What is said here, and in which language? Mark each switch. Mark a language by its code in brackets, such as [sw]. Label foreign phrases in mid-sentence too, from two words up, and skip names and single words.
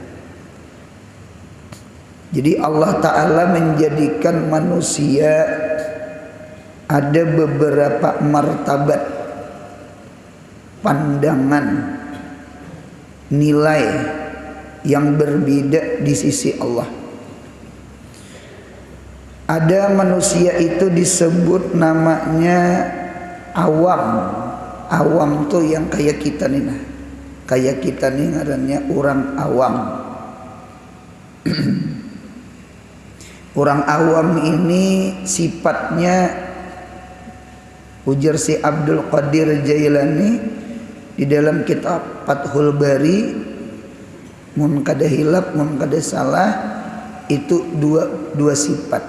[id] Jadi Allah Ta'ala menjadikan manusia ada beberapa martabat, pandangan, nilai yang berbeda di sisi Allah. Ada manusia itu disebut namanya awam. Awam tuh yang kayak kita nih, nah. Kayak kita nih ngarannya orang awam. Orang awam ini sifatnya, ujar si Abdul Qadir Jailani di dalam kitab Fathul Bari, [bjn] mun kada hilap mun kada salah, [id] itu dua sifat.